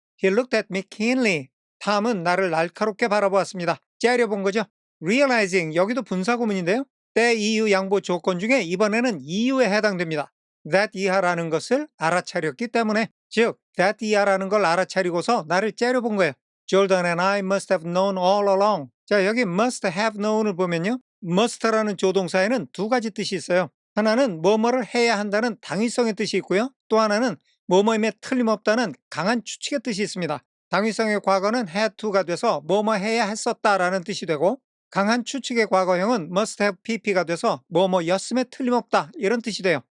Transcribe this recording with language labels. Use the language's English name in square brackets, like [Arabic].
[English] He looked at me keenly. [Korean] 탐은 나를 날카롭게 바라보았습니다. 째려본 거죠. realizing 여기도 분사구문인데요. 때 이유 양보 조건 중에 이번에는 이유에 해당됩니다. that 이하라는 것을 알아차렸기 때문에 즉 that 이하라는 걸 알아차리고서 나를 째려본 거예요. [English] Jordan and I must have known all along. [Korean] 자, 여기 must have known을 보면요. must라는 조동사에는 두 가지 뜻이 있어요. 하나는 뭐뭐를 해야 한다는 당위성의 뜻이 있고요. 또 하나는 뭐뭐임에 틀림없다는 강한 추측의 뜻이 있습니다. 당위성의 과거는 had to가 돼서 뭐뭐 해야 했었다라는 뜻이 되고 강한 추측의 과거형은 must have pp가 돼서 뭐뭐였음에 틀림없다 이런 뜻이 돼요.